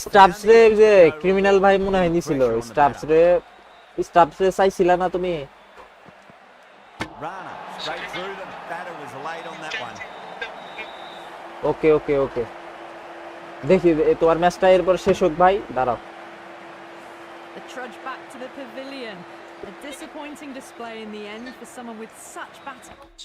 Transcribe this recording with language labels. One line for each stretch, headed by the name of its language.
Bangla: Stuffs রে যে criminal ভাই মনে হয় নিছিল, স্টাফস রে চাইছিলা না তুমি?
English: Rana straight through them. Batter was late on that one.
Bangla: ওকে দেখি তোমার ম্যাচটা এরপর শেষ হোক ভাই, দাঁড়াও।
English: The trudge back to the pavilion. A disappointing display in the end for someone with such batting.